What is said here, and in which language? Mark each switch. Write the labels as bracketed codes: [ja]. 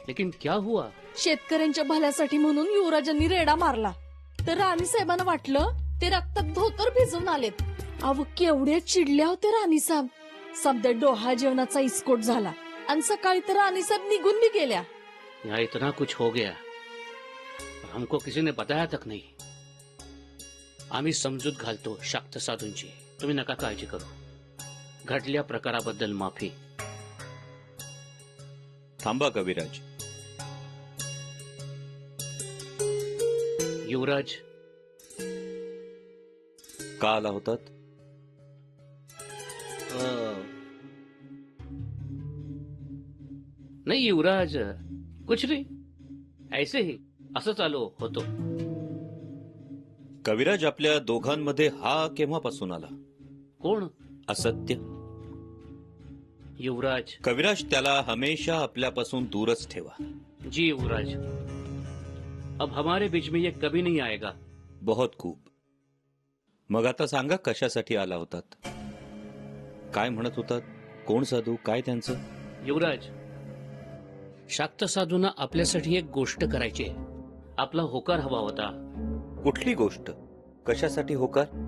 [hi] लेकिन क्या हुआ? [mr] शेतकऱ्यांच्या भल्यासाठी म्हणून युवराजांनी रेडा मारला तर राणी साहेबांना वाटलं ते रक्तात धोतर भिजवून आलेत. अव केवढे चिडल्या होते राणी साहेब. समजा डोहा जेवणाचा इस्कोट झाला आणि सकाळी तर राणी साहेब निघून भी गेल्या. [hi] यहाँ इतना कुछ हो गया, हमको किसी ने बताया तक नहीं. [mr] आम्ही समजूत घालतो शाक्त साधूंची. तुम्ही नका काळजी करू. घडल्या प्रकाराबद्दल माफी. थांबा कविराज. युवराज का आला होतात? [hi] नहीं युवराज, कुछ नहीं, ऐसे ही [mr] असंच आलो होतो. कविराज, आपल्या दोघांमध्ये हा केव्हापासून आला? कोण? असत्य. युवराज. कविराज, त्याला हमेशा आपल्यापासून दूरच ठेवा. [hi] जी युवराज, अब हमारे बीच में ये कभी नहीं आएगा. बहुत खूप. [mr] मग आता सांगा, कशासाठी आला होतात? काय म्हणत होतात? कोण साधू? काय त्यांचं? युवराज, शाक्त साधूंना आपल्यासाठी एक गोष्ट करायची आहे. आपला होकार हवा होता. कुठली गोष्ट? कशासाठी होकार?